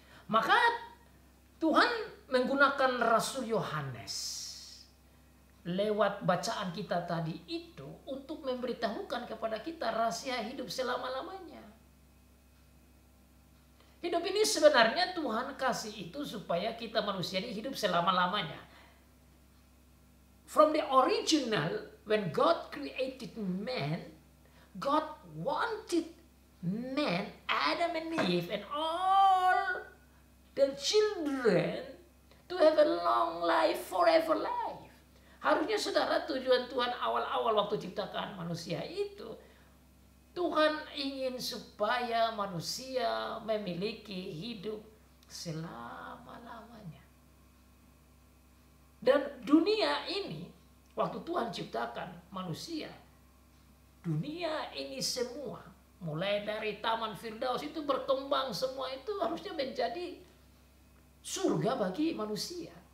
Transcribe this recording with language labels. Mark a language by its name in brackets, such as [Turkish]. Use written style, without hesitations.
[Indonesian] Maka Tuhan menggunakan Rasul Yohanes lewat bacaan kita tadi itu untuk memberitahukan kepada kita rahasia hidup selama-lamanya. Hidup ini sebenarnya Tuhan kasih itu supaya kita manusia ini hidup selama-lamanya. [English] From the original, when God created man, God wanted man, Adam and Eve, and all the children to have a long life, forever life. [Indonesian] Harusnya saudara, tujuan Tuhan awal-awal waktu ciptakan manusia itu, Tuhan ingin supaya manusia memiliki hidup selama-lamanya. Dan dunia ini, waktu Tuhan ciptakan manusia, dunia ini semua, mulai dari Taman Firdaus itu berkembang, semua itu harusnya menjadi surga bagi manusia.